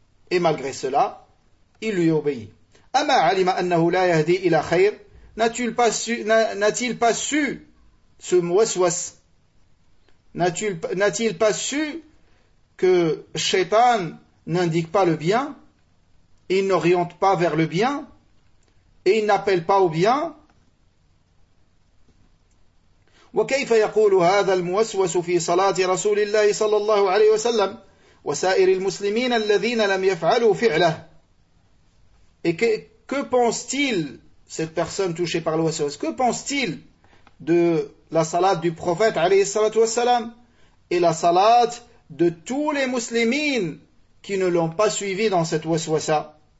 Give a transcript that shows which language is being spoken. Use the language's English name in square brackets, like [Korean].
[French] Et malgré cela, il lui obéit. [Arabic] Ama alima annahu la yahdi ila khayr, [French] n'a-t-il pas su que Shaitan n'indique pas le bien, il n'oriente pas vers le bien, et il n'appelle pas au bien. [Arabic] وكيف يقول هذا الموسوس في صلاة رسول الله صلى الله عليه وسلم وسائر المسلمين الذين لم يفعلوا فعله. [French] Et que pense-t-il, cette personne touchée par le waswas, que pense-t-il de la salat du prophète alayhi salatu wassalam et la salat de tous les musulmans qui ne l'ont pas suivi dans cette waswasa?